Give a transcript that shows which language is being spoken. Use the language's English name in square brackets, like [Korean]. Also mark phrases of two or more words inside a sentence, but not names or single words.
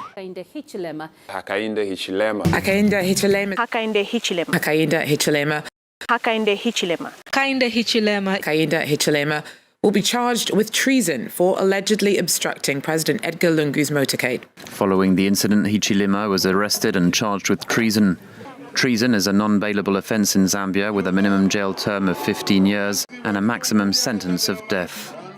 [English] Hakainde Hichilema. Hakainde Hichilema. Hakainde Hichilema. Hakainde Hichilema. Hakainde Hichilema. Hakainde Hichilema. Hakainde Hichilema. Hakainde Hichilema will be charged with treason for allegedly obstructing President Edgar Lungu's motorcade. Following the incident, Hichilema was arrested and charged with treason. Treason is a non-bailable offence in Zambia with a minimum jail term of 15 years and a maximum sentence of death.